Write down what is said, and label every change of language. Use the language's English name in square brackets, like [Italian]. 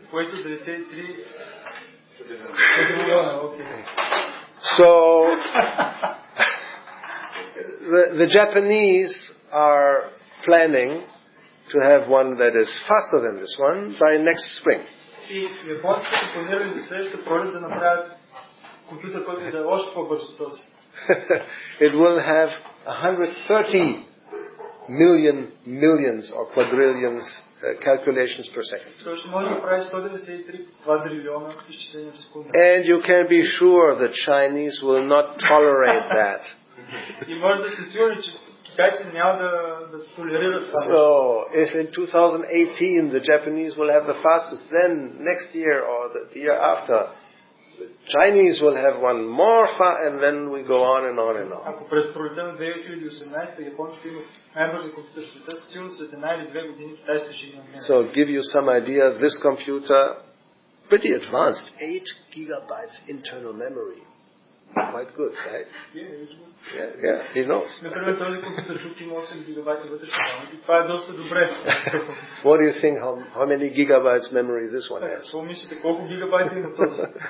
[Bulgarian] Което 93 милиона, окей. [English] So the Japanese are planning to have one that is faster than this one by next spring. [Bulgarian] И японците са планирали за следващата пролет да направят компютър, който да е още по-бърз от този. [English] It will have 130 millions or quadrillions calculations per second. [Bulgarian] Той ще може да прави 193 квадрилиона изчисления в секунда. [English] And you can be sure the Chinese will not tolerate that. [Bulgarian] И може да сте сигурни, че китайците няма да толерират това. [English] So, if in 2018 the Japanese will have the fastest, then next year or the year after, the Chinese will have one more and then we go on and on and on. [Bulgarian] Ако през пролетта на 2018 японците имат най-бързи компютър в света, сигурно след една или две години китайците ще ги надминат. [English] So, give you some idea, this computer, pretty advanced, 8 gigabytes internal memory. Quite good, right? Yeah, he knows. [Bulgarian] Например, този компютър тук има 8 гигабайта вътрешна памет и това е доста добре. [English] What do you think, how many gigabytes memory this one has? [Bulgarian] Какво мислите, колко гигабайта има този?